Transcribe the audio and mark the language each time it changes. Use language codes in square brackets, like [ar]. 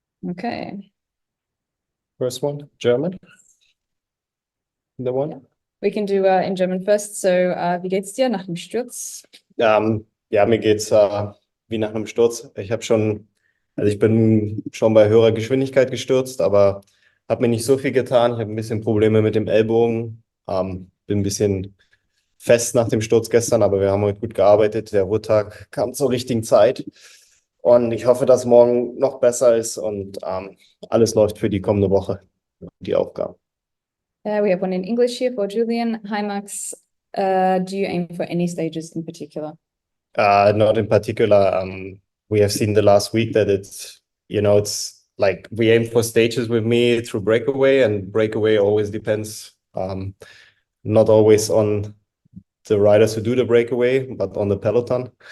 [en] Okay, First one, German. The one. we can do in German first. [de] So, wie geht's dir nach dem Sturz? Ja, mir geht's wie nach einem Sturz. Ich bin schon bei höherer Geschwindigkeit gestürzt, aber habe mir nicht so viel getan. Ich habe ein bisschen Probleme mit dem Ellbogen. Bin ein bisschen fest nach dem Sturz gestern, aber wir haben heute gut gearbeitet. Der Ruhetag kam zur richtigen Zeit. Und ich hoffe, dass morgen noch besser ist und alles läuft für die kommende Woche, die Aufgaben. [en] We have one in English here for Julian. Hi, Max. Do you aim for any stages in particular? Not in particular. We have seen the last week that it's like we aim for stages with me through breakaway, and breakaway always depends, not always on the riders who do the breakaway, but on the peloton.